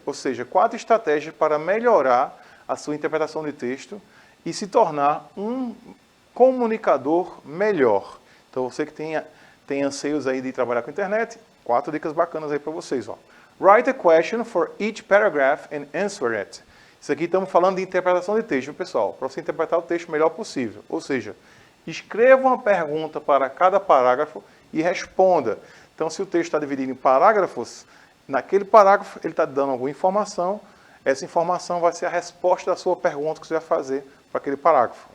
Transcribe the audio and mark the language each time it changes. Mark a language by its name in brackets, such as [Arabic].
[Portuguese] Ou seja, 4 estratégias para melhorar a sua interpretação de texto e se tornar um comunicador melhor. Então, você que tem anseios aí de trabalhar com internet, 4 dicas bacanas aí para vocês. Ó. [English] Write a question for each paragraph and answer it. [Portuguese] Isso aqui estamos falando de interpretação de texto, pessoal, para você interpretar o texto o melhor possível. Ou seja, escreva uma pergunta para cada parágrafo e responda. Então, se o texto está dividido em parágrafos, naquele parágrafo ele está dando alguma informação, essa informação vai ser a resposta da sua pergunta que você vai fazer para aquele parágrafo.